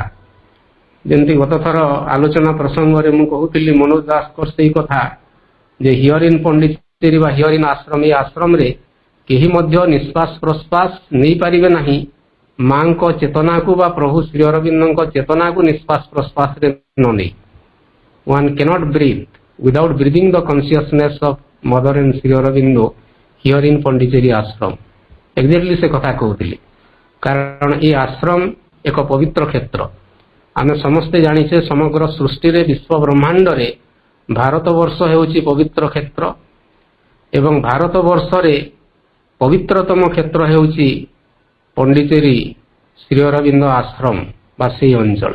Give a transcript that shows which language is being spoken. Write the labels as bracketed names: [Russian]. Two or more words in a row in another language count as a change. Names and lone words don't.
[Odia] ଯେମିତି ଗତଥର ଆଲୋଚନା ପ୍ରସଙ୍ଗରେ ମୁଁ କହୁଥିଲି, ମନୋଜ ଦାସଙ୍କର ସେଇ କଥା ଯେ [English] here in Pondicherry [Odia] ବା [English] here in [Odia] ଆଶ୍ରମ, ଏ ଆଶ୍ରମରେ କେହି ମଧ୍ୟ ନିଶ୍ୱାସ ପ୍ରଶ୍ୱାସ ନେଇପାରିବେ ନାହିଁ ମାଙ୍କ ଚେତନାକୁ ବା ପ୍ରଭୁ ଶ୍ରୀ ଅରବିନ୍ଦଙ୍କ ଚେତନାକୁ ନିଶ୍ୱାସ ପ୍ରଶ୍ୱାସରେ ନ ନେଇ। [English] One cannot breathe without breathing the consciousness of Mother and Sri Aurobindo here in Pondicherry ashram। [Odia] ଏକ୍ଜାକ୍ଟଲି ସେ କଥା କହୁଥିଲି। କାରଣ ଏ ଆଶ୍ରମ ଏକ ପବିତ୍ର କ୍ଷେତ୍ର। ଆମେ ସମସ୍ତେ ଜାଣିଛେ ସମଗ୍ର ସୃଷ୍ଟିରେ, ବିଶ୍ୱ ବ୍ରହ୍ମାଣ୍ଡରେ ଭାରତବର୍ଷ ହେଉଛି ପବିତ୍ର କ୍ଷେତ୍ର ଏବଂ ଭାରତବର୍ଷରେ ପବିତ୍ରତମ କ୍ଷେତ୍ର ହେଉଛି ପଣ୍ଡିଚେରୀ ଶ୍ରୀ ଅରବିନ୍ଦ ଆଶ୍ରମ ବା ସେହି ଅଞ୍ଚଳ।